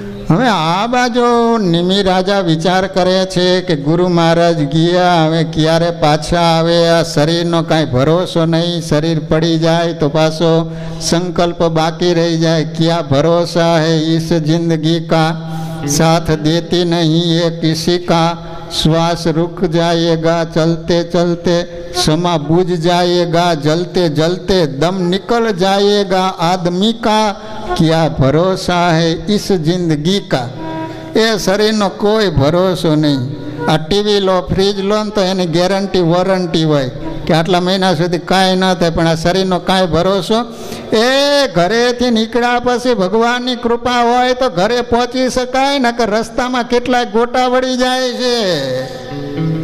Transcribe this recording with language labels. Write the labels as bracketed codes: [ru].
[gu] હવે આ બાજુ નિમિ રાજા વિચાર કરે છે કે ગુરુ મહારાજ ગયા, હવે ક્યારે પાછા આવે? આ શરીરનો કાંઈ ભરોસો નહીં. શરીર પડી જાય તો પાછો સંકલ્પ બાકી રહી જાય. [hi] ક્યાં ભરોસા હૈ ઇસ જિંદગી કા, साथ देती नहीं ये किसी का. श्वास रुक जाएगा चलते चलते, समा बुझ जाएगा जलते जलते, दम निकल जाएगा आदमी का. क्या भरोसा है इस जिंदगी का? [gu] એ શરીરનો કોઈ ભરોસો નહીં. આ ટીવી લો, ફ્રીજ લો ને તો એની ગેરંટી વોરંટી હોય કે આટલા મહિના સુધી કાંઈ ન થાય, પણ આ શરીરનો કાંઈ ભરોસો. એ ઘરેથી નીકળ્યા પછી ભગવાનની કૃપા હોય તો ઘરે પહોંચી શકાય, ને કે રસ્તામાં કેટલાય ગોટા વળી જાય છે.